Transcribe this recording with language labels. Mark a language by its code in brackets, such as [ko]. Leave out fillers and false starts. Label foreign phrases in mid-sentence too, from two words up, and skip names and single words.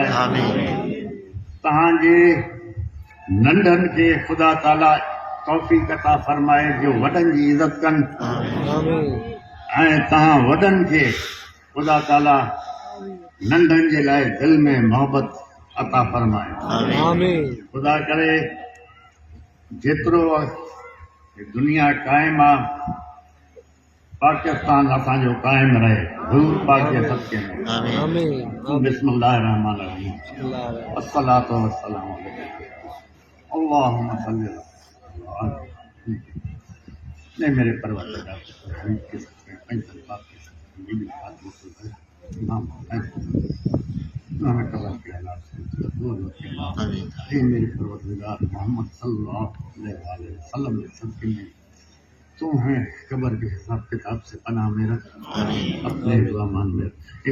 [sd] तव्हांजे नंढनि खे ख़ुदा ताला तौफ़ीक़ अता फरमाए जो वॾनि जी इज़त कनि, ऐं तव्हां वॾनि खे ख़ुदा ताला नंढनि जे लाइ दिलि में मोहबत अता फरमाए। ख़ुदा करे जेतिरो दुनिया क़ाइमु आहे, पाकिस्तान असांजो क़ाइमु रहे, हुज़ूर पाक जे सदक़े में। [ar] بسم الله الرحمن الرحيم۔ الصلاة والسلام عليك اللهم صل على. [ur] نے میرے پروردگار کے صدقے پنجتن پاک کے صدقے بیبی فاطمہ سے امام میرے پروردگار محمد [ar] صلى الله عليه وسلم [ur] کے صدقے میں تم ہے قبر کے حساب کتاب سے پناہ میں رکھ، اپنے مان میں رکھ.